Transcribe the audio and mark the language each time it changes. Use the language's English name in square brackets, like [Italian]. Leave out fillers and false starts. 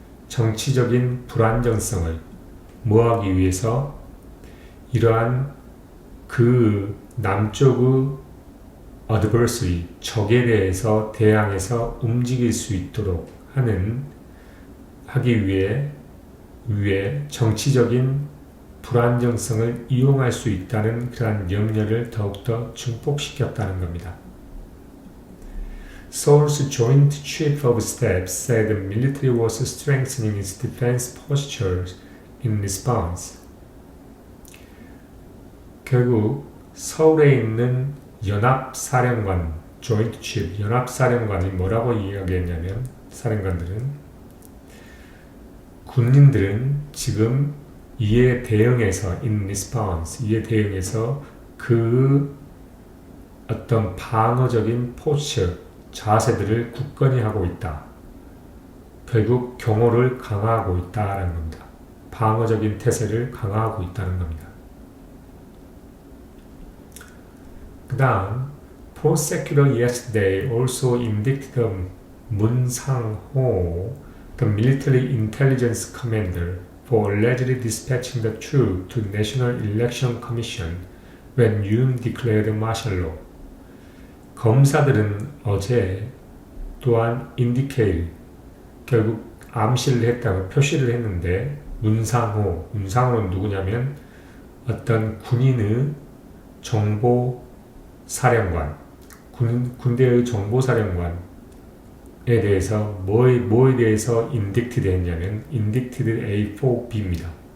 [Korean] 정치적인 불안정성을 뭐하기 위해서 이러한 그 남쪽의 adversary, 적에 대해서 대항해서 움직일 수 있도록 하기 위해 정치적인 불안정성을 이용할 수 있다는 그러한 염려를 더욱더 증폭시켰다는 겁니다. [English] Seoul's Joint Chief of Staff said the military was strengthening its defense postures in response. [Korean] 결국 서울에 있는 연합사령관, Joint Chief, 연합사령관이 뭐라고 이야기했냐면 사령관들은 군인들은 지금 이에 대응해서 in response, 이에 대응해서 그 어떤 방어적인 포스처, 자세들을 굳건히 하고 있다. 결국 경호를 강화하고 있다라는 겁니다. 방어적인 태세를 강화하고 있다는 겁니다. 그 다음 [English] Prosecutor yesterday also indicted Mun Sang-ho, the military intelligence commander, for allegedly dispatching the troops to National Election Commission when Yoon declared martial law. [Korean] 검사들은 어제 또한 indicate, 결국 암시를 했다고 표시를 했는데 문상호는 누구냐면 어떤 군인의 정보사령관, 군대의 정보사령관에 대해서 뭐에 대해서 indicted 했냐면 indicted A4B입니다.